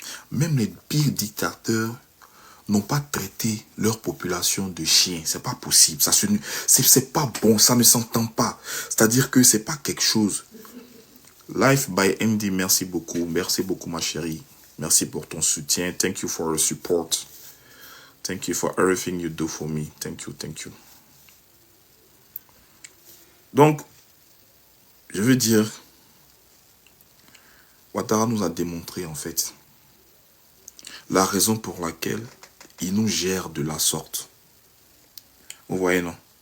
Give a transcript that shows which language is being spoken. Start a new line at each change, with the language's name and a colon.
French: Même les pires dictateurs n'ont pas traité leur population de chiens. C'est pas possible. C'est pas bon. Ça ne s'entend pas. C'est-à-dire que c'est pas quelque chose. Life by MD, merci beaucoup. Merci beaucoup, ma chérie. Merci pour ton soutien.
English: Thank you for your support. Thank you for everything you do for me. Thank you, thank you.
French: Donc, je veux dire, Ouattara nous a démontré en fait la raison pour laquelle il nous gère de la sorte. Vous voyez, non?